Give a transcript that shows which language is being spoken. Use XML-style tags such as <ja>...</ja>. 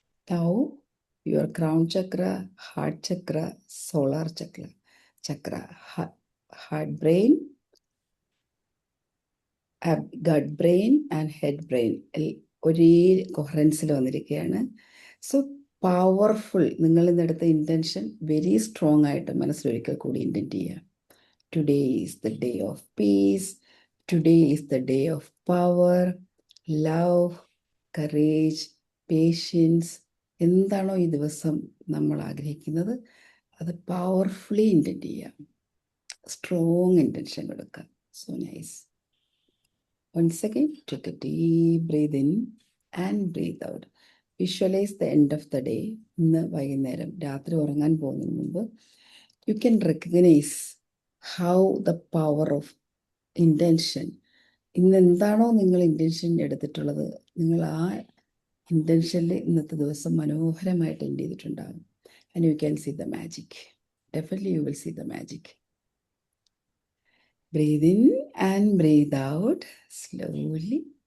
<en>Now, your crown chakra, heart chakra, solar chakra, heart brain, gut brain and head brain</en> <ml>ഒരേ കൊഹറൻസിൽ വന്നിരിക്കുകയാണ്.</ml> <en>So powerful.</en> <ml>നിങ്ങൾ ഇന്നെടുത്ത intention very strong ആയിട്ട് മനസ്സിലൊരിക്കൽ കൂടി intent ചെയ്യുക.</ml> <en>Today is the day of peace. Today is the day of power, love, courage, patience.</en> <ml>എന്താണോ ഈ ദിവസം നമ്മൾ ആഗ്രഹിക്കുന്നത് അത് പവർഫുള്ളി ഇൻറ്റൻറ്റ് ചെയ്യുക. സ്ട്രോങ് ഇൻറ്റൻഷൻ കൊടുക്കുക.</ml> <en>So nice. Once again, take a deep breath in and breathe out. Visualize the end of the day.</en> <ml>ഇന്ന് വൈകുന്നേരം രാത്രി ഉറങ്ങാൻ പോകുന്നതിന് മുമ്പ്</ml> <en>you can recognize how the power of intention.</en> <ml>ഇന്ന് എന്താണോ നിങ്ങൾ ഇൻറ്റൻഷൻ എടുത്തിട്ടുള്ളത്, നിങ്ങൾ ആ ഇൻറ്റൻഷനിൽ ഇന്നത്തെ ദിവസം മനോഹരമായിട്ട് എൻഡ് ചെയ്തിട്ടുണ്ടാകും.</ml> <en>And you can see the magic. Definitely you will see the magic. Breathe in and breathe out slowly.</en>